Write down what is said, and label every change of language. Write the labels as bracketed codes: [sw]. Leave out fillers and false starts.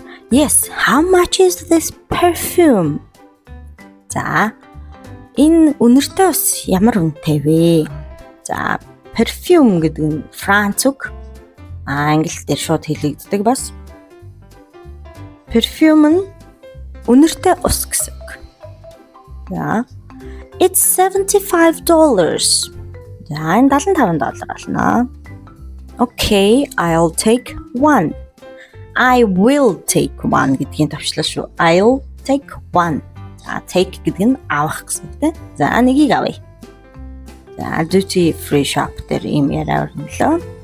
[en] Yes, how much is this perfume? [mn] За энэ үнэртэй ус ямар үнэтэй вэ? За perfume гэдэг нь Франц үг. Англи дээр шууд хэлэгддэг бас. Perfume нь үнэртэй ус гэсэн үг. За [en] it's $75. [mn] За энэ $75 болно. [en] Okay, I'll take one. I will take one [mn] гэдгийн төвчлөл шүү. [en] I'll take one. [mn] За take гэдэг нь авах гэсэн үг тийм. За нэгийг авъя. За duty free shop дээр ийм яриа өрнөлөө.